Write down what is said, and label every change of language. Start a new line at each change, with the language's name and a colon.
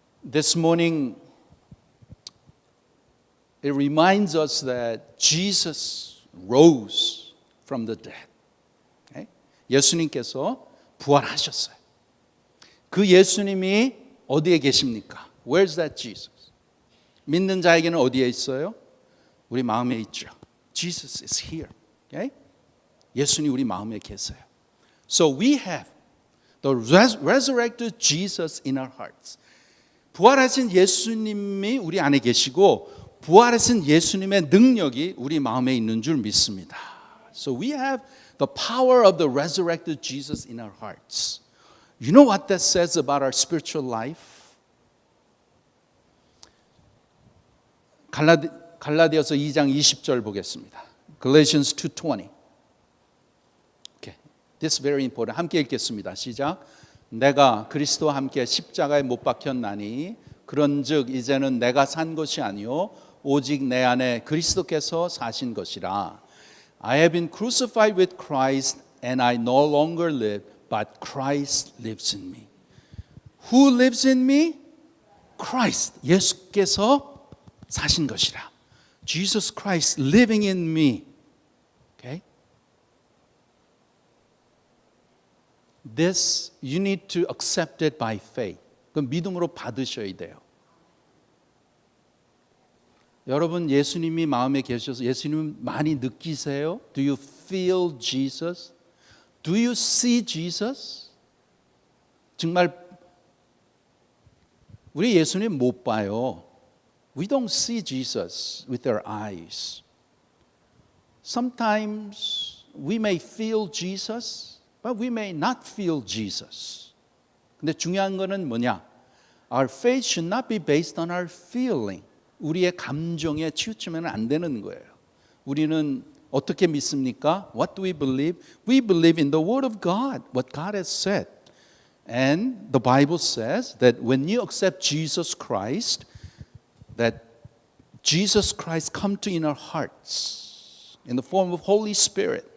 English: This morning, it reminds us that Jesus rose from the dead. Okay?
Korean: 예수님께서 부활하셨어요. 그 예수님이 어디에 계십니까?
English: Where's that Jesus?
Korean: 믿는 자에게는 어디에 있어요? 우리 마음에 있죠.
English: Jesus is here. Okay?
Korean: 예수님 우리 마음에 계세요.
English: So we have the resurrected Jesus in our hearts. 부활하신 예수님이 우리 안에 계시고 부활하신 예수님의 능력이 우리 마음에 있는 줄 믿습니다. So we have the power of the resurrected Jesus in our hearts. You know what that says about our spiritual life?
Korean: 갈라디아서 2장 20절 보겠습니다.
English: Galatians 2:20. Okay. This is very important.
Korean: 함께 읽겠습니다. 시작. 내가 그리스도와 함께 십자가에 못 박혔나니 그런즉 이제는 내가 산 것이 아니요 오직 내 안에 그리스도께서 사신 것이라.
English: I have been crucified with Christ and I no longer live but Christ lives in me. Who lives in me? Christ.
Korean: 예수께서 사신 것이라.
English: Jesus Christ living in me. Okay? This you need to accept it by faith.
Korean: 그럼 믿음으로 받으셔야 돼요. 여러분 예수님이 마음에 계셔서 예수님 많이 느끼세요?
English: Do you feel Jesus? Do you see Jesus?
Korean: 정말 우리 예수님 못 봐요.
English: We don't see Jesus with our eyes. Sometimes we may feel Jesus, but we may not feel Jesus.
Korean: 근데 중요한 거는 뭐냐?
English: Our faith should not be based on our feeling.
Korean: 우리의 감정에 치우치면 안 되는 거예요. 우리는 어떻게 믿습니까?
English: What do we believe? We believe in the Word of God, what God has said. And the Bible says that when you accept Jesus Christ, that Jesus Christ come to in our hearts in the form of Holy Spirit.